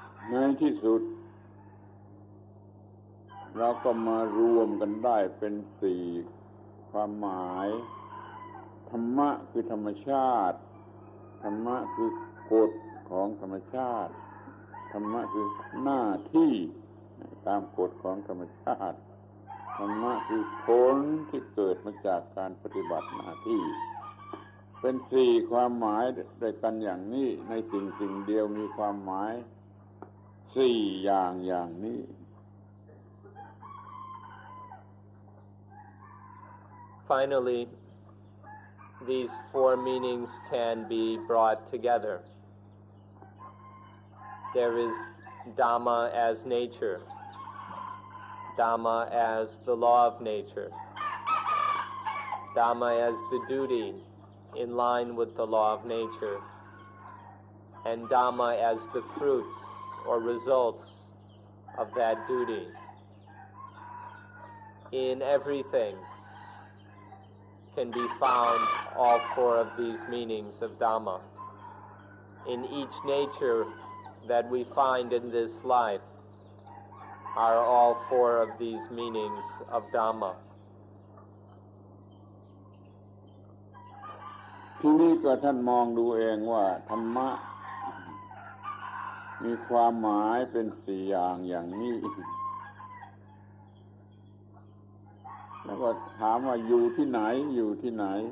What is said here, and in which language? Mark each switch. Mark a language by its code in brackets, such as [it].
[th] ในที่สุดเราก็มารวมกันได้เป็นสี่ความหมายธรรมะคือธรรมชาติธรรมะคือกฎของธรรมชาติธรรมะคือหน้าที่ตามกฎของธรรมชาติธรรมะคือผลที่เกิดมาจากการปฏิบัติหน้าที่ เป็นสี่ความหมายด้วยกันอย่างนี้ในสิ่งเดียวมีความหมายสี่อย่างนี้ [en] Finally, these four meanings can be brought together. There is Dhamma as nature, Dhamma as the law of nature, Dhamma as the duty in line with the law of nature, and Dhamma as the fruits or results of that duty. In everything can be found all four of these meanings of Dhamma. In each nature that we find in this life are all four of these meanings of Dhamma. [th] ทีนี้ก็ท่านมองดูเองว่าธรรมะมีความหมายเป็นสี่อย่างนี้แล้วก็ถามว่าอยู่ที่ไหน